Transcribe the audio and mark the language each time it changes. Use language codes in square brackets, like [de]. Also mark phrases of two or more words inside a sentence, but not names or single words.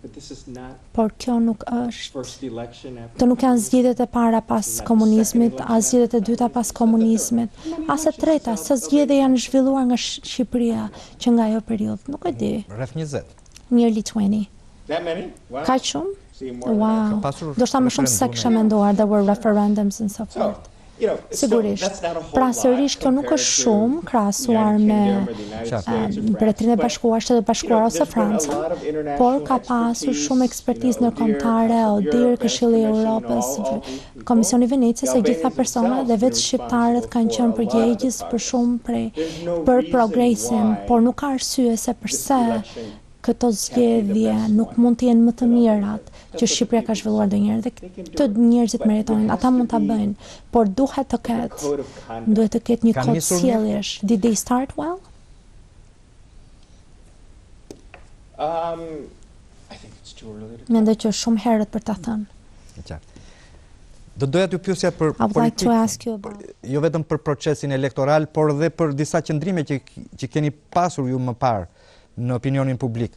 [sq] Por kjo nuk është, të nuk janë zgjedhjet e para pas komunizmit, as zgjedhjet e dyta pas komunizmit, as e treta, sa zgjedhje janë zhvilluar nga Shqipëria që nga ajo periudhë, nuk e di. Rreth 20. [en] Nearly 20. [sq] Kaq shumë? [en] Wow. [sq] Do shta më shumë se kisha menduar, [en] there were referendums and so forth. [sq] Sigurisht. Pra sërish kjo nuk është shumë krahasuar me Mbretërinë e Bashkuar, Shtetet Bashkuara ose Franca, por ka pasur shumë ekspertizë ndërkombëtare, ODIHR, Këshilli i Evropës, Komisioni i Venecijës, e gjitha persona dhe vetë shqiptarët kanë qenë përgjegjës për shumë për progresin, por nuk ka arsye se përse këto zgjedhje nuk mund të jenë më të mirat që Shqipëria ka zhvilluar ndonjëherë dhe të njerëzit meritonin, ata mund ta bëjnë, por duhet të ketë një kod sjelljesh. [en] Did they start well? [sq] Mendoj që është shumë herët për ta thënë. Do doja t'ju pyesja për politikë, jo vetëm për procesin elektoral, por edhe për disa qëndrime që keni pasur ju më parë në opinionin publik.